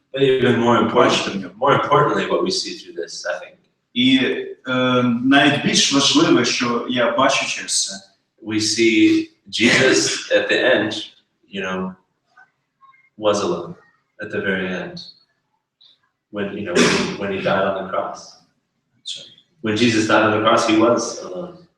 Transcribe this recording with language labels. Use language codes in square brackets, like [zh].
[en] But even more importantly, what we see through this, I think. [uk] І навіть більш важливе, що я бачу через це. [en] We see Jesus at the end, you know, was alone at the very end. When when he died on the cross. When Jesus died on the cross, he was alone.